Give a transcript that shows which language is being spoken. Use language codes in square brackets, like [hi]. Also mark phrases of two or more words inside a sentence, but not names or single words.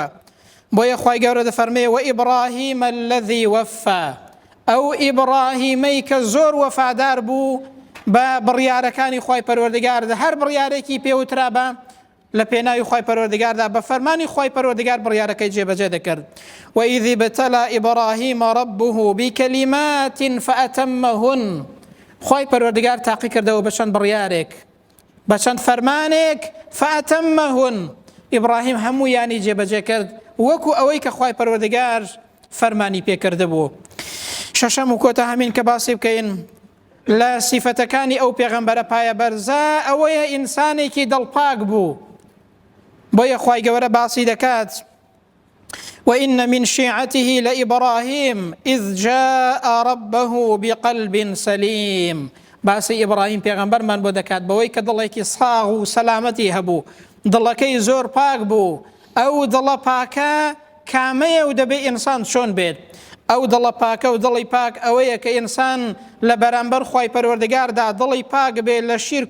[ckb] بۆیە خوای گەورە دەفەرمێ [ar] وئیبراهیم الذی وەفا، [ckb] ئەو ئیبراهیمەی کە زۆر وەفادار بوو بە بڕیارەکانی خوای پەروەردگاردا، هەر بڕیارێکی پێوترا بە لە پێناوی خوای پەروەردگاردا بە فەرمانی خوای پەروەردگار بڕیارەکەی جێبەجێ دەکرد. [ar] وإذ ابتلى إبراهيم ربه بكلمات فأتمهن، [ckb] خوای پەروەردگار تاقی کردەوە بە چەند بڕیارێک بە چەند فەرمانێک فأتمهن، ئیبراهیم هەموویانی جێبەجێ کرد وەکو ئەوەی کە خوای پەروەردگار فەرمانی پێکرده بوو. شەشەم و کۆتا هەمین کە باسی بکەین لە سیفەتەکانی ئەو پێغەمبەرە پایە بەرزە ئەوەیە ئینسانێکی دڵپاک بوو. بۆیە خوای گەورە باسی دەکات [ar] وإن من شيعته لإبراهيم إذ جاء ربه بقلب سليم، [ckb] باسی ئیبراهیم پێغەمبەرمان بۆ دەکات بەوەی کە دڵێکی ساغ و سەلامەتی هەبوو، دڵەکەی زۆر پاک بوو. ئەو دڵە پاکە کامەیە و دەبێ ئینسان چۆن بێت؟ ئەو دڵە پاکە و دڵی پاک ئەوەیە کە ئینسان لە بەرامبەر خوای پەروەردگاردا دڵی پاک بێ لە شیرک